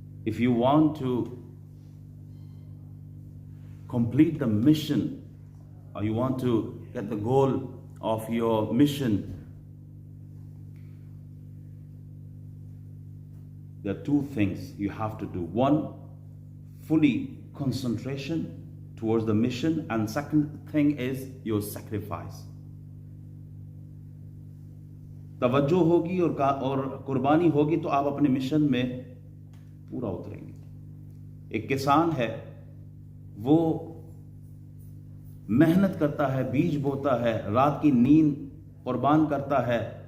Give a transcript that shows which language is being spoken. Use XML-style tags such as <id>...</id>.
<en>If you want to complete the mission or you want to get the goal of your mission, there are two things you have to do. One, fully concentration towards the mission, and second thing is your sacrifice.</en> <ur>توجہ ہوگی اور قربانی ہوگی تو آپ اپنے mission میں پورا اتریں گے۔ ایک کسان ہے، وہ محنت کرتا ہے، بیج بوتا ہے، رات کی نیند قربان کرتا ہے،</ur>